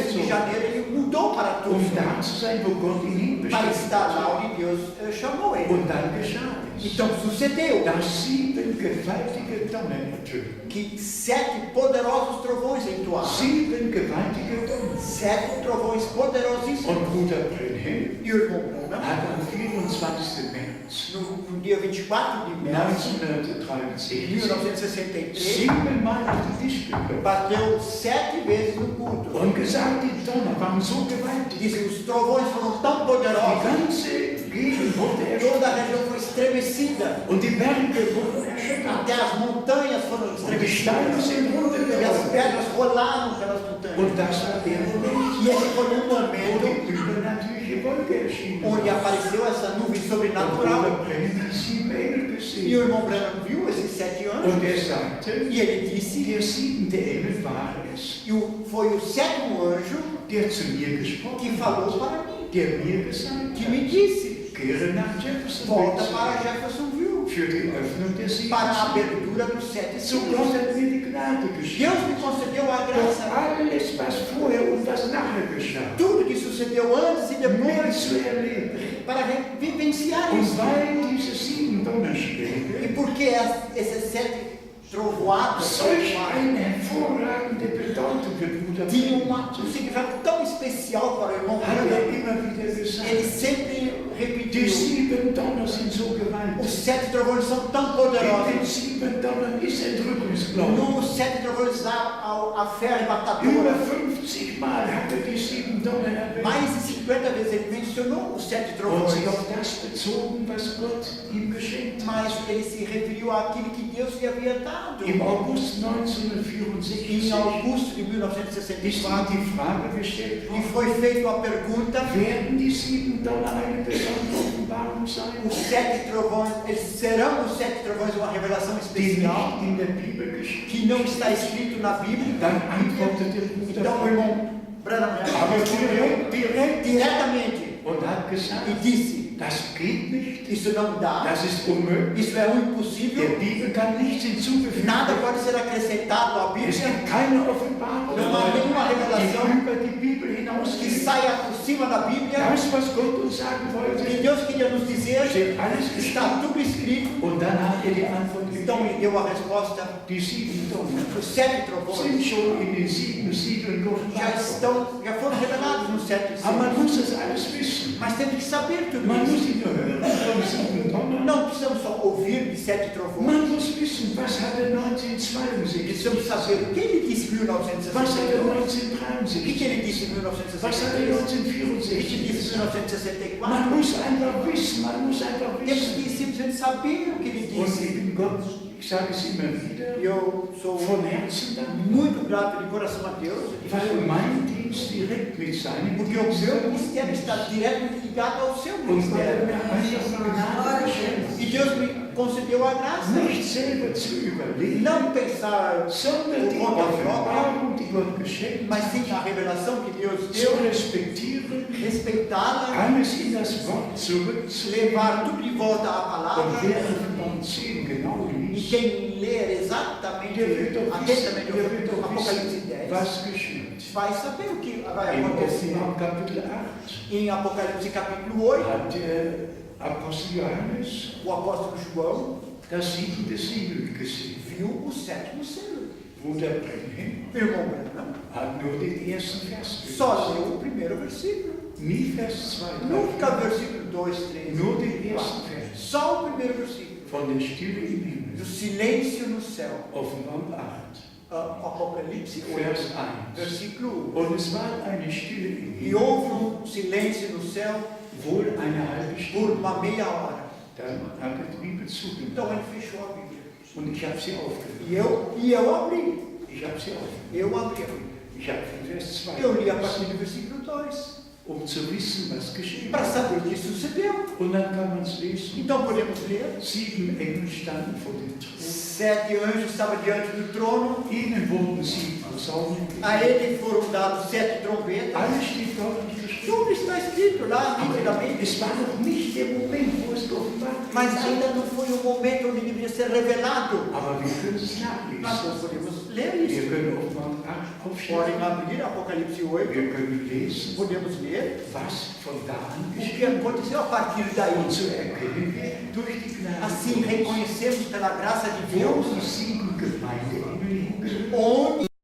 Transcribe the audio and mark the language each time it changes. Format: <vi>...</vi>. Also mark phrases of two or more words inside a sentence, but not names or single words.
<de>Tucson de gezogen.</de> <pt>janeiro ele mudou para Um Tucson.</pt> <de>da zu sein, wo Gott ihn</de> <pt>Para</pt> <de>hinbestimmt</de> <pt>estar</pt> <de>hat.</de> <pt>lá onde Deus chamou ele.</pt> <de>Und dann geschah es.</de> <pt>Então sucedeu</pt> <de>Dass 7 gewaltige Donner ertönten.</de> <pt>que 7 poderosos trovões entoaram.</pt> <de>7 gewaltige Donner.</de> <pt>7 trovões poderosíssimos.</pt> <de>Und Bruder Brennan</de> <pt>E o irmão Branham,</pt> <de>hat am 24. März</de> <pt>no dia 24 de março de</pt> <de>1963</de> <pt>1963,</pt> <de>7-mal auf den Tisch geklopft</de> <pt>bateu 7 vezes no culto.</pt> <de>und gesagt, die Donner waren so gewaltig.</de> <pt>Disse, os trovões foram tão</pt> <de>Die</de> <pt>poderosos,</pt> <de>ganze Gegend wurde erschüttert</de> <pt>toda a região foi estremecida.</pt> <de>und die Berge wurden erschüttert.</de> <pt>Até as montanhas foram</pt> <de>Und die Steine</de> <pt>estremecidas.</pt> <de>sind</de> <pt>E as</pt> <de>runtergerollt.</de> <pt>pedras rolaram pelas montanhas.</pt> <de>Und das war der Moment,</de> <pt>E esse foi um</pt> <de>wo</de> <pt>momento</pt> <de>die übernatürliche göttliche Wolke erschienen</de> <pt>onde</pt> <de>war.</de> <pt>apareceu essa nuvem</pt> <de>Und</de> <pt>sobrenatural.</pt> <de>Bruder Brennan die 7 Engel</de> <pt>E o</pt> <de>gesehen.</de> <pt>irmão Branham viu esses 7 anjos.</pt> <de>Und er sagte,</de> <pt>E ele disse,</pt> <de>der 7. Engel war es,</de> <pt>foi o 7º anjo</pt> <de>der zu mir</de> <pt>que</pt> <de>gesprochen</de> <pt>falou</pt> <de>hat,</de> <pt>para mim,</pt> <de>der mir gesagt</de> <pt>que me</pt> <de>hat,</de> <pt>disse,</pt> <de>kehre nach</de> <pt>volta para</pt> <de>Jeffersonville</de> <pt>Jeffersonville,</pt> <de>für die Öffnung der 7</de> <pt>para a</pt> <de>Siegel.</de> <pt>abertura dos 7</pt> <de>So Gott</de> <pt>selos.</pt> <de>hat mir die Gnade geschenkt.</de> <pt>Deus me concedeu a</pt> <de>Doch</de> <pt>graça.</pt> <de>alles, was vorher und was nachher geschah,</de> <pt>Tudo que sucedeu antes e depois</pt> <de>mitzuerleben.</de> <pt>para vivenciar</pt> <de>Und</de> <pt>isso.</pt> <de>weil diese 7</de> <pt>E</pt> <de>Donnerschläge</de> <pt>porque esses 7 trovoadas</pt> <de>solch eine hervorragende Bedeutung für Bruder</de> <pt>tinham</pt> <de>Branham</de> <pt>um significado tão especial para o irmão</pt> <de>hat</de> <pt>Branham,</pt> <de>immer wieder</de> <pt>ele</pt> <de>gesagt,</de> <pt>sempre</pt> <de>die</de> <pt>repetiu,</pt> <de>7 Donner sind so</de> <pt>os</pt> <de>gewaltig.</de> <pt>7 trovões são tão</pt> <de>In den</de> <pt>poderosos.</pt> <de>7 Donnern ist Entrückungsglaube.</de> <pt>Nos 7 trovões há a fé</pt> <de>Über</de> <pt>arrebatadora.</pt> <de>50 Mal hat er die 7 Donner erwähnt.</de> <pt>Mais de 50 vezes ele mencionou os 7</pt> <de>Und</de> <pt>trovões.</pt> <de>sich auf das bezogen, was Gott ihm geschenkt hat.</de> <pt>Mas ele se referiu àquilo que Deus lhe havia dado.</pt> <de>Im August</de> <pt>Em</pt> <de>1964</de> <pt>agosto de</pt> <de>ist ihm</de> <pt>1964,</pt> <de>die Frage gestellt</de> <pt>e</pt> <de>worden,</de> <pt>foi feita a pergunta:</pt> <de>werden die 7 Donner eine besondere Offenbarung sein,</de> <pt>os 7 trovões, serão os 7 trovões uma revelação</pt> <de>die</de> <pt>especial</pt> <de>nicht in der Bibel geschrieben</de> <pt>que não está escrito na Bíblia?</pt> <de>Dann antwortete Bruder</de> <pt>Então o</pt> <de>Branham</de> <pt>irmão Branham respondeu diretamente</pt> <de>und hat gesagt,</de> <pt>e disse:</pt> <de>das geht nicht,</de> <pt>isso não dá,</pt> <de>das ist unmöglich,</de> <pt>isso é um impossível,</pt> <de>der Bibel kann nichts hinzugefügt</de> <pt>nada</pt> <de>werden.</de> <pt>pode ser acrescentado à</pt> <de>Es</de> <pt>Bíblia</pt> <de>gibt keine Offenbarung,</de> <pt>Não há nenhuma revelação</pt> <de>die über die Bibel</de> <pt>que</pt> <de>hinausgeht.</de> <pt>saia por cima da Bíblia.</pt> <de>Das, was Gott uns sagen</de> <pt>O</pt> <de>wollte,</de> <pt>que Deus queria nos dizer</pt> <de>steht alles</de> <pt>está</pt> <de>geschrieben.</de> <pt>tudo escrito.</pt> <de>Und dann hat er die Antwort</de> <pt>Então</pt> <de>gegeben.</de> <pt>ele deu a resposta:</pt> <de>Die 7 Donner</de> <pt>os 7</pt> <de>sind</de> <pt>trovões</pt> <de>schon in den 7 Siegeln geoffenbart.</de> <pt>já foram revelados nos 7</pt> <de>Aber man</de> <pt>selos.</pt> <de>muss das alles wissen.</de> <pt>Mas temos que saber tudo</pt> <de>Man muss</de> <pt>isso.</pt> <de>nicht nur hören von 7 Donner.</de> <pt>Não precisamos só ouvir de 7 trovões.</pt> <de>Man muss wissen, was hat er</de> <pt>Precisamos</pt> <de>1962</de> <pt>saber o que ele disse em</pt> <de>was hat er</de> <pt>1962. O que</pt> <de>1963</de> <pt>ele disse em</pt> <de>was hat er</de> <pt>1963. O que ele disse em</pt> <de>1964</de> <pt>1964.</pt> <de>Man muss einfach wissen, man muss einfach</de> <pt>Temos</pt> <de>wissen.</de> <pt>que simplesmente saber o que ele</pt> <de>Und</de> <pt>disse.</pt> <de>ich bin Gott, ich sage es immer wieder,</de> <pt>E eu sou</pt> <de>von Herzen dankbar,</de> <pt>muito grato de coração a Deus.</pt> <de>weil mein Dienst direkt mit seinem</de> <pt>Porque o</pt> <de>Dienst</de> <pt>meu ministério está diretamente ligado ao seu</pt> <de>und weil er</de> <pt>ministério.</pt> <de>mir einfach Gnade geschenkt</de> <pt>E Deus me concedeu a graça.</pt> <de>nicht selber zu überlegen,</de> <pt>Não pensar,</pt> <de>sondern die Offenbarung, die Gott geschenkt hat,</de> <pt>mas sim a revelação que Deus</pt> <de>zu</de> <pt>deu,</pt> <de>respektieren,</de> <pt>respeitá-la,</pt> <de>alles in das Wort zurückzulegen.</de> <pt>levar tudo de volta à</pt> <de>Und</de> <pt>palavra.</pt> <de>wer Offenbarung 10 genau</de> <pt>E</pt> <de>liest,</de> <pt>quem ler exatamente,</pt> <de>der wird doch</de> <pt>atentamente</pt> <de>wissen,</de> <pt>o Apocalipse 10,</pt> <de>was geschieht.</de> <pt>vai saber o que vai</pt> <de>Im</de> <pt>acontecer.</pt> <de>Offenbarung Kapitel 8</de> <pt>Em Apocalipse capítulo 8,</pt> <de>hat der Apostel Johannes</de> <pt>o apóstolo João</pt> <de>das 7. Siegel gesehen.</de> <pt>viu o 7º selo.</pt> <de>Bruder Brennan</de> <pt>Irmão Branham</pt> <de>hat nur den ersten Vers</de> <pt>só</pt> <de>gelesen.</de> <pt>leu o primeiro versículo.</pt> <de>Nie Vers 2,</de> <pt>Nunca versículo 2, 3,</pt> <de>nur den</de> <pt>4.</pt> <de>ersten Vers.</de> <pt>Só o primeiro versículo.</pt> <de>Von der Stille im</de> <pt>Do</pt> <de>Himmel.</de> <pt>silêncio no céu.</pt> <de>Offenbarung 8,</de> <pt>Apocalipse 8,</pt> <de>Vers 1.</de> <pt>versículo 1.</pt> <de>Und es war eine Stille im</de> <pt>E</pt> <de>Himmel,</de> <pt>houve silêncio no céu</pt> <de>wohl eine halbe</de> <pt>por</pt> <de>Stunde.</de> <pt>uma meia hora.</pt> <de>Dann hat er die Bibel zugemacht.</de> <pt>Então ele fechou a Bíblia.</pt> <de>Und ich habe sie aufgehört.</de> <pt>E eu abri.</pt> <de>Ich habe sie aufgehört.</de> <pt>Eu abri a Bíblia.</pt> <de>Ich habe von Vers 2</de> <pt>Eu li a partir</pt> <de>gelesen,</de> <pt>do versículo 2.</pt> <de>zu wissen, was geschehen</de> <pt>Para</pt> <de>ist.</de> <pt>saber o que sucedeu.</pt> <de>Und dann kann man es lesen.</de> <pt>Então podemos ler.</pt> <de>7 Engel standen vor dem Thron.</de> <pt>7 anjos estavam diante do trono.</pt> <de>Ihnen wurden 7 Posaunen</de> <pt>A</pt> <de>gegeben.</de> <pt>ele foram dados 7 trombetas.</pt> <de>Alles steht deutlich geschrieben.</de> <pt>Tudo está escrito lá,</pt> <de>Aber</de> <pt>nitidamente.</pt> <de>es war noch nicht der Moment, wo es geoffenbart</de> <pt>Mas</pt> <de>wurde.</de> <pt>ainda não foi o momento onde deveria ser revelado.</pt> <de>Aber wir können es</de> <pt>Mas</pt> <de>nachlesen.</de> <pt>nós podemos ler</pt> <de>Wir</de> <pt>isso.</pt> <de>können Offenbarung 8</de> <pt>Podem</pt> <de>aufschlagen.</de> <pt>abrir Apocalipse 8.</pt> <de>Wir können lesen,</de> <pt>Podemos ler</pt> <de>was von da an</de> <pt>o que</pt> <de>geschehen</de> <pt>aconteceu a partir daí.</pt> <de>und zu erkennen wir durch die Gnade</de> <pt>Assim</pt> <de>Gottes,</de> <pt>reconhecemos pela graça de</pt> <de>wo</de> <pt>Deus</pt> <de>die 7 Gemeindeengel hingehören.</de> <pt>onde</pt>